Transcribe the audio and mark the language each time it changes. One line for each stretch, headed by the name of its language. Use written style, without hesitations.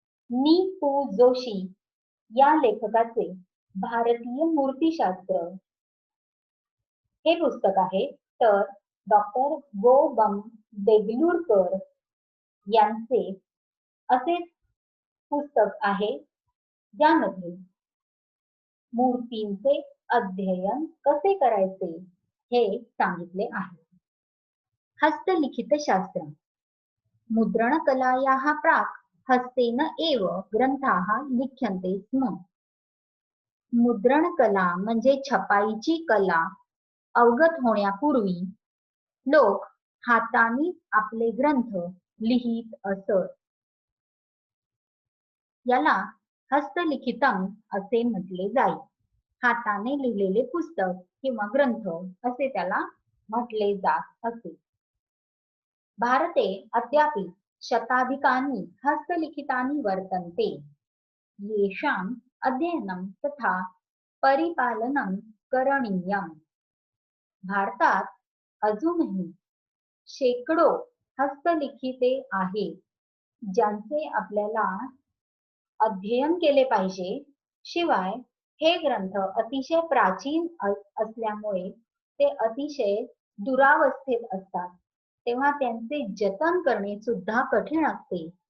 Marathi: नी पु जोशी या लेखकाचे भारतीय मूर्तिशास्त्र हे पुस्तक आहे, तर डॉक्टर गो बम देगलूरकर यांचे असेच पुस्तक आहे, ज्यामध्ये मूर्तींचे अध्ययन कसे करायचे हे सांगितले आहे.
Sanskrit: हस्तलिखित शास्त्र मुद्रणकलायाः प्राक् हस्तेन एव ग्रंथाः लिख्यन्ते स्म.
Marathi: मुद्रणकला म्हणजे छपाईची कला अवगत होण्यापूर्वी लोक हाताने आपले ग्रंथ लिहित असत. याला हस्तलिखितम असे म्हटले जाईल. हाताने लिहिलेले पुस्तक किंवा ग्रंथ असे त्याला म्हटले जात असे.
Sanskrit: भारते अद्यापि शताधिकानि हस्तलिखितानि वर्तन्ते, येषाम् अध्ययनं तथा परिपालनं करणीयम्.
Marathi: भारतात अजूनही शेकडो हस्तलिखिते आहेत, ज्यांचे आपल्याला अध्ययन केले पाहिजे. शिवाय हे ग्रंथ अतिशय प्राचीन असल्यामुळे ते अतिशय दुरावस्थेत असतात, तेव्हा त्यांचे जतन करणे सुद्धा कठीण असते.